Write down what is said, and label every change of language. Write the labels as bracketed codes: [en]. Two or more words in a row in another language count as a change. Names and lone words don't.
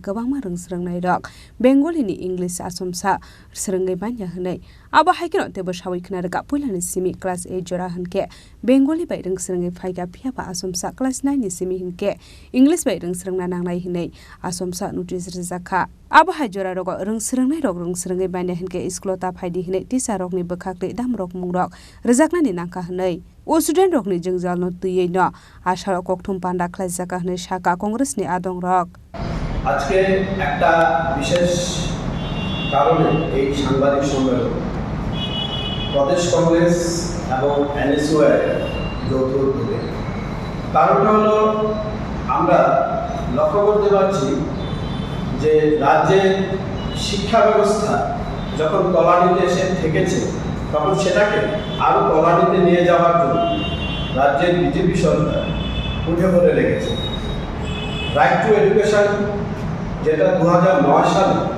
[trp] Gabangma Rengsrengnai Rok Bengalini English Asomsa Srengai Banya Hne Aba Haikino Tebo Shawiknarka Pulani Simi Class 8 Jora Hanke Bengali by Rengsrengai Faiga Piapa Asomsa Class 9 ni Simi Hinke English by Rengsrengna Nangnai Hne Asomsa Nutris Rizaka Aba Hajora Rok Rengsrengnai Rok Rengsrengai Banya Hinke Isklota Phaidi Hne Tisa Rok ni Bakakle Dam Rok Mungrok Rejakna ni Nangka Hne O student rok ni jengjal no tuye no ashara kokthum panda klajaka hne shaka congress ni adong rok [bn] আজকে একটা বিশেষ কারণে এই সাংবাদিক সম্মেলন প্রদেশ কংগ্রেস এবং এনএসইউ এর যৌথ উদ্যোগে কারণটা হলো আমরা লক্ষ্য করতে পারছি যে রাজ্যের শিক্ষা ব্যবস্থা যখন তলানিতে এসে থেকেছে তখন সেটাকে আরো তলানিতে নিয়ে যাওয়ার জন্য রাজ্যের বিজেপি সরকার উঠে পড়ে রেখেছে [en] right to education [bn] যেটা 2009 সালে